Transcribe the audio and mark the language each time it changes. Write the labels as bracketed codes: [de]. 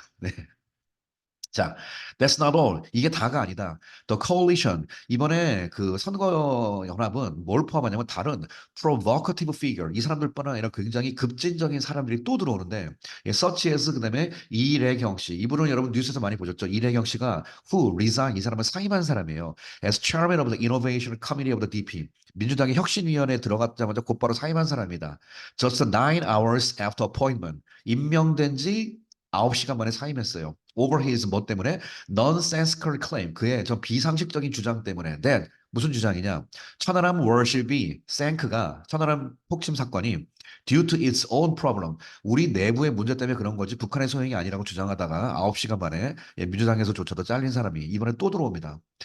[ko] 네. 자, [en] that's not all. [ko] 이게 다가 아니다. [en] The coalition. [ko] 이번에 그 선거 연합은 뭘 포함하냐면 다른 [en] provocative figure. [ko] 이 사람들뿐 아니라 굉장히 급진적인 사람들이 또 들어오는데, 예, [en] such as [ko] 그다음에 이래경 씨. 이분은 여러분 뉴스에서 많이 보셨죠. 이래경 씨가 [en] who resign [ko] 이 사람은 사임한 사람이에요. [en] As chairman of the innovation committee of the DP. [ko] 민주당의 혁신위원회에 들어갔자마자 곧바로 사임한 사람이다. [en] Just 9 hours after appointment. [ko] 임명된 지 9시간 만에 사임했어요. [en] Over his [ko] 뭐 때문에? [en] Nonsensical claim. [ko] 그의 저 비상식적인 주장 때문에. [en] That [ko] 무슨 주장이냐? 천안함 워십이 생크가 천안함 폭침 사건이 [en] due to its own problem. [ko] 우리 내부의 문제 때문에 그런 거지 북한의 소행이 아니라고 주장하다가 9시간 만에 예, 민주당에서조차도 잘린 사람이 이번에 또 들어옵니다.